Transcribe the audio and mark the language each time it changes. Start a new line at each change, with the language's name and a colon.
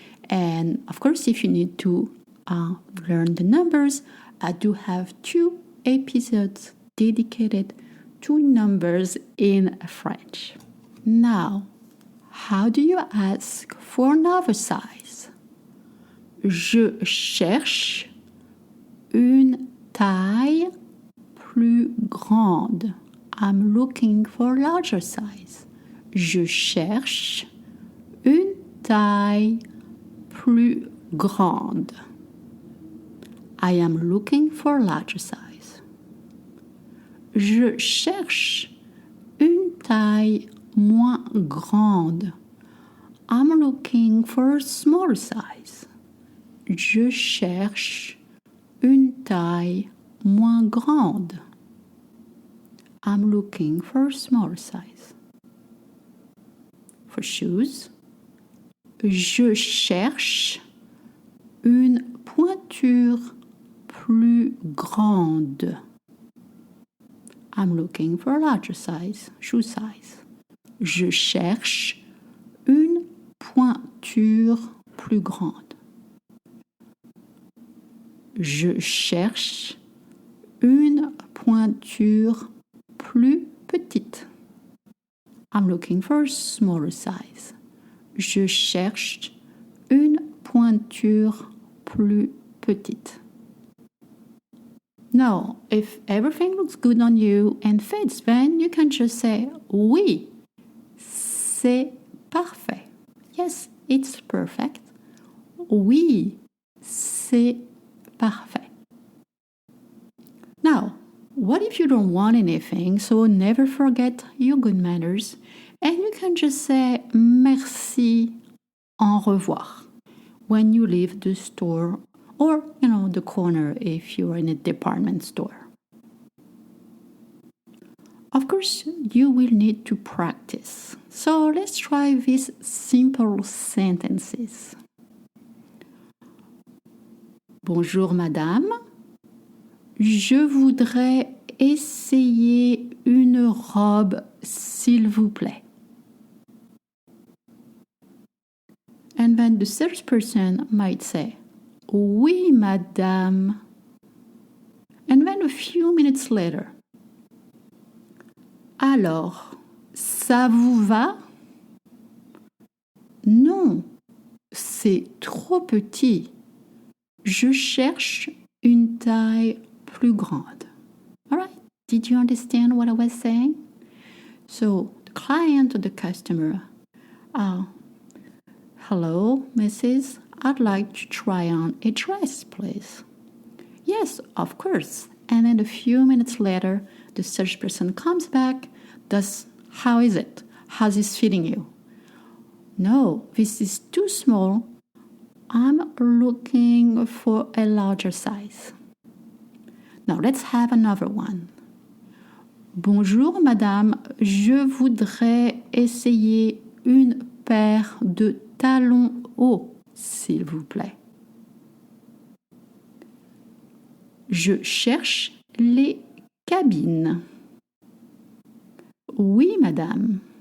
English: And of course, if you need to learn the numbers, I do have 2 episodes dedicated to numbers in French. Now, how do you ask for another size?
French: Je cherche une taille plus grande.
English: I'm looking for a larger size.
French: Je cherche une taille plus grande.
English: I am looking for a larger size.
French: Je cherche une taille moins grande.
English: I'm looking for a smaller size.
French: Je cherche une taille moins grande.
English: I'm looking for a smaller size. For shoes,
French: je cherche une pointure plus grande.
English: I'm looking for a larger size, shoe size.
French: Je cherche une pointure plus grande. Je cherche une pointure plus petite.
English: I'm looking for a smaller size.
French: Je cherche une pointure plus petite.
English: Now, if everything looks good on you and fits, then you can just say,
French: oui, c'est parfait.
English: Yes, it's perfect.
French: Oui, c'est parfait.
English: Now, what if you don't want anything, so never forget your good manners, and you can just say
French: merci, au revoir,
English: when you leave the store or, the corner if you're in a department store. Of course, you will need to practice. So let's try these simple sentences.
French: Bonjour madame, je voudrais essayer une robe s'il vous plaît.
English: And then the salesperson might say,
French: Oui madame.
English: And then a few minutes later,
French: Alors, ça vous va? Non, c'est trop petit. Je cherche une taille plus grande.
English: All right, did you understand what I was saying? So, the client or the customer, Hello, Mrs. I'd like to try on a dress, please. Yes, of course. And then a few minutes later, the salesperson comes back. How is it? How's this fitting you? No, this is too small. I'm looking for a larger size. Now let's have another one.
French: Bonjour madame, je voudrais essayer une paire de talons hauts, s'il vous plaît. Je cherche les cabines. Oui, madame.